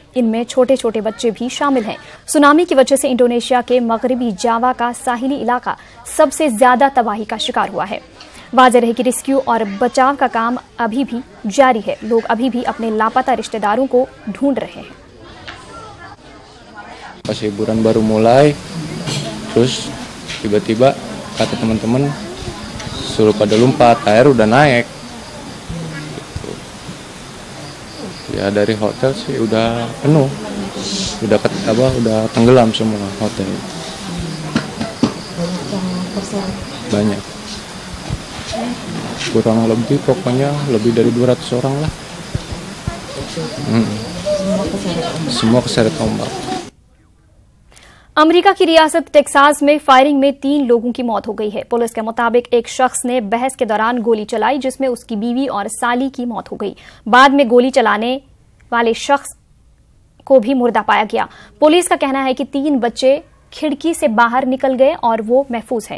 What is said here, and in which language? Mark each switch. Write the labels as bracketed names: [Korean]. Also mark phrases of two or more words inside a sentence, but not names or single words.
[Urdu] ان میں چھوٹے چھوٹے بچے بھی شامل ہیں۔ سونامی کی وجہ سے انڈونیشیا کے مغربی جاوا کا ساحلی علاقہ سب سے زیادہ تباہی کا شکار ہوا ہے. واضح رہے کہ ریسکیو اور بچاؤ کا کام ابھی بھی جاری ہے. لوگ ابھی بھی اپنے لاپتہ رشتہ داروں کو ڈھونڈ رہے ہیں. [Indonesian] Pas hiburan baru mulai, terus tiba-tiba kata teman-teman suruh pada lompat, air udah naik. Ya dari hotel sih udah penuh, udah tenggelam semua hotel. Banyak, kurang lebih pokoknya lebih dari 200 orang lah. Semua keseret ombak. [Urdu] امریکہ کی ریاست ٹیکساس میں فائرنگ میں 3 لوگوں کی موت ہو گئی ہے. پولیس کے مطابق ایک شخص نے بحث کے دوران گولی چلائی، جس میں اس کی بیوی اور سالی کی موت ہو گئی. بعد میں گولی چلانے والے شخص کو بھی مردہ پایا گیا. پولیس کا کہنا ہے کہ 3 بچے کھڑکی سے باہر نکل گئے اور وہ محفوظ ہیں.